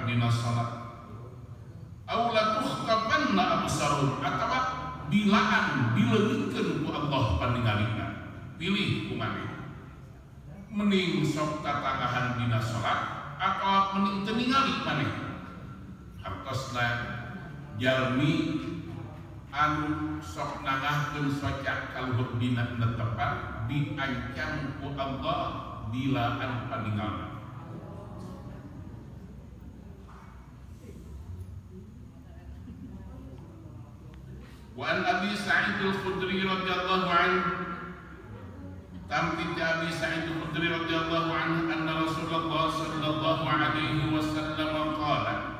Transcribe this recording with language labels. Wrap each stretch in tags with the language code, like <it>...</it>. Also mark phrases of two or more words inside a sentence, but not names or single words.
<su>dina salat</su> <ar>أو لا تخطفن أبصارهم</ar> <su>atawa bilaan dileungikeun ku Allah paningalina pilih kumaneh mending sok tatangahan dina salat atau mending teu ningali maneh hartosna jalmi anu sok nangahkeun socak kaluhur dina netepan diancam ku Allah bilaan paningalna.</su> <ar>وعن أبي سعيد الخدري رضي الله عنه تمتي أبي سعيد الخدري رضي الله عنه أن رسول الله صلى الله عليه وسلم قال</ar>